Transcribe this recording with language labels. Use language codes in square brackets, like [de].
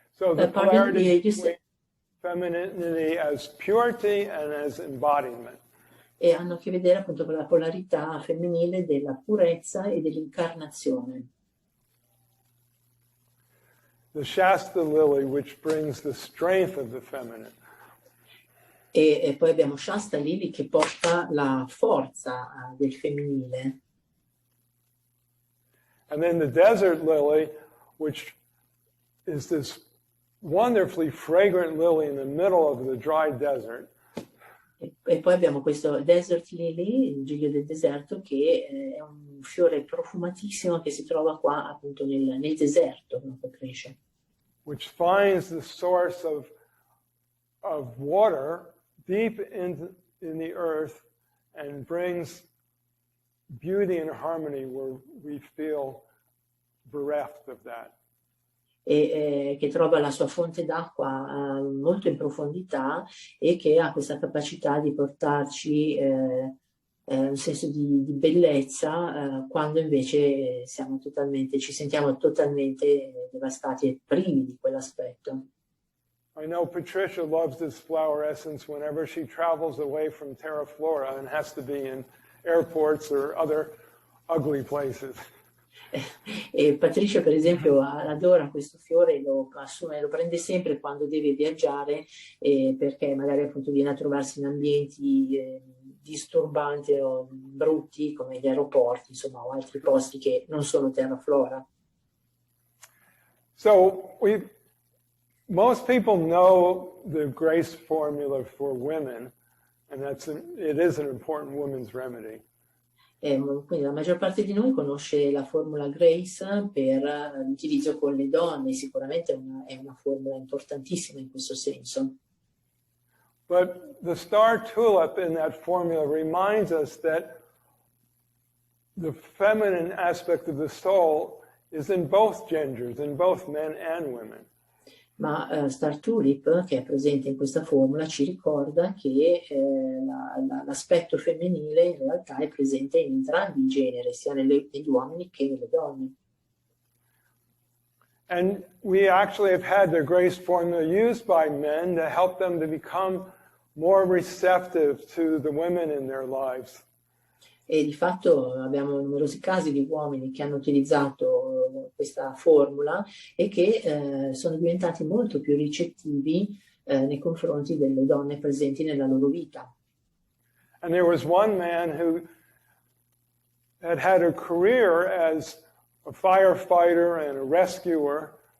[en] So the polarity between femininity as purity and as embodiment. [it] E hanno a che vedere appunto con la polarità femminile della purezza e dell'incarnazione. [en] The Shasta lily, which brings the strength of the feminine. [it] E poi abbiamo Shasta Lily che porta la forza del femminile. [en] And then the desert lily, which is this wonderfully fragrant lily in the middle of the dry desert. [it] E poi abbiamo questo Desert Lily, il giglio del deserto, che è un fiore profumatissimo che si trova qua appunto nel deserto, che cresce. [en] Which finds the source of water deep in the earth and brings beauty and harmony where we feel bereft of that. [it] E che trova la sua fonte d'acqua molto in profondità e che ha questa capacità di portarci un senso di bellezza quando invece ci sentiamo totalmente devastati e privi di quell'aspetto. [en] I know Patricia loves this flower essence whenever she travels away from Terra Flora and has to be in airports or other ugly places. [it] E Patricia, per esempio, adora questo fiore, lo prende sempre quando deve viaggiare, perché magari appunto viene a trovarsi in ambienti disturbanti o brutti come gli aeroporti, insomma, o altri posti che non sono terra flora. [en] So most people know the GRACE formula for women, and it is an important women's remedy. [it] Quindi la maggior parte di noi conosce la formula GRACE per l'utilizzo con le donne, sicuramente è una formula importantissima in questo senso. [en] But the star tulip in that formula reminds us that the feminine aspect of the soul is in both genders, in both men and women. [it] Ma Star Tulip, che è presente in questa formula, ci ricorda che l'aspetto femminile in realtà è presente in entrambi i generi, sia negli uomini che nelle donne. [en] And we actually have had the GRACE formula used by men to help them to become more receptive to the women in their lives. [it] E di fatto abbiamo numerosi casi di uomini che hanno utilizzato questa formula e che sono diventati molto più ricettivi nei confronti delle donne presenti nella loro vita. [en] And there was one man who had a career as a firefighter and a rescuer.